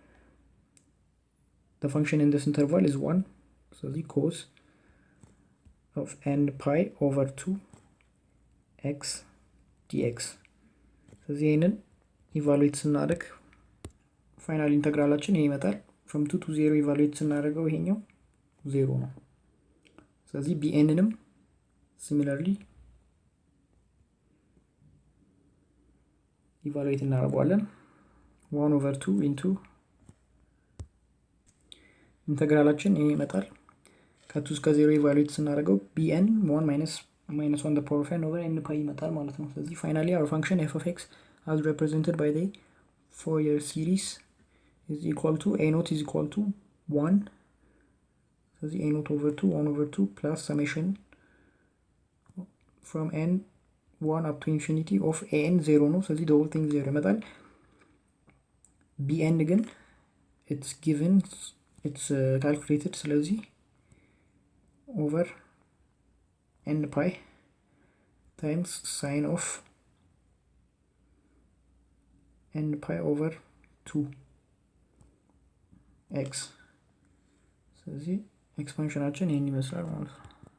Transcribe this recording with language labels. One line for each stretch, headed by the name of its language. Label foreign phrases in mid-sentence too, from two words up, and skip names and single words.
English: the function in this interval is 1 so the cos of n pi over 2 x dx
Amharic: ስለዚህ ይሄንን ኢቫሉዌት ስናደርግ ፋይናል ኢንተግራላችን ይሄ ይመጣል። from 2 to 0 ኢቫሉዌት ስናደርገው ይሄኛው 0 ነው። ስለዚህ bnንም ሲሚላርሊ ኢቫሉዌት እናደርገዋለን
English: 1 over 2 into
Amharic: ኢንተግራላችን ይሄ ይመጣል። ከ2 እስከ 0 ኢቫሉዌት ስናደርገው bn
English: 1 minus 1 the power of n over n pi
Amharic: ይመጣል ማለት ነው። ስለዚህ ፋይናሊ
English: our function f of x as represented by the Fourier series is equal to a naught is equal to 1
Amharic: ስለዚህ
English: a naught over 2 1 over 2 plus summation from n 1 up to infinity of an 0
Amharic: ነው። ስለዚህ
English: the whole thing 0
Amharic: ይመጣል።
English: bn ግን it's given it's calculated ስለዚህ over n pi times sine of n pi over 2 x
Amharic: ስለዚህ ኤክስፓንሽናችን ይሄን ይመስላል ማለት ነው።